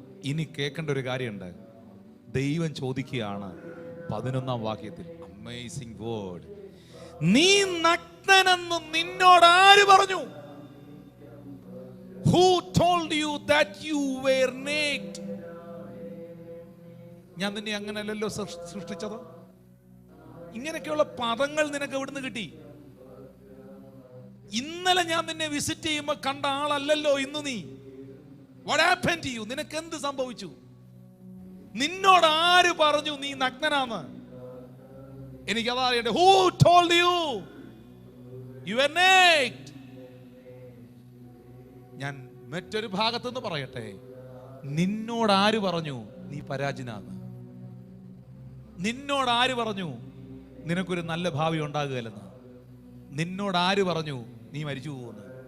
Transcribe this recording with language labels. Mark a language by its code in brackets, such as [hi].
[ml] ഇനി കേൾക്കേണ്ട ഒരു കാര്യമുണ്ട്. ദൈവം ചോദിക്കുകയാണ് 11-ാം വാക്യത്തിൽ, [en] amazing word, [ml] നീ നഗ്നനെന്ന് നിന്നോട് ആര് പറഞ്ഞു? [en] Who told you that you were naked? [ml] ഞാൻ നിന്നെ അങ്ങനെയല്ലല്ലോ സൃഷ്ടിച്ചത്. ഇങ്ങനെയൊക്കെയുള്ള പദങ്ങൾ നിനക്ക് എവിടുന്ന് കിട്ടി? ഇന്നലെ ഞാൻ നിന്നെ വിസിറ്റ് ചെയ്യുമ്പോൾ കണ്ട ആളല്ലല്ലോ ഇന്ന് നീ. [en] What happened to you? [ml] നിനക്ക് എന്ത് സംഭവിച്ചു? നിന്നോട് ആര് പറഞ്ഞു നീ നഗ്നനാന്ന്? എനിക്കതാ അറിയണ്ടേ. [en] Who told you you were naked? [ml] ഞാൻ മറ്റൊരു ഭാഗത്തുനിന്ന് പറയട്ടെ, നിന്നോട് ആര് പറഞ്ഞു നീ പരാജയനാന്ന്? നിന്നോട് ആര് പറഞ്ഞു നിനക്കൊരു നല്ല ഭാവി ഉണ്ടാകുകയില്ലെന്ന്? നിന്നോട് ആര് പറഞ്ഞു നീ മരിച്ചു പോകുന്നു?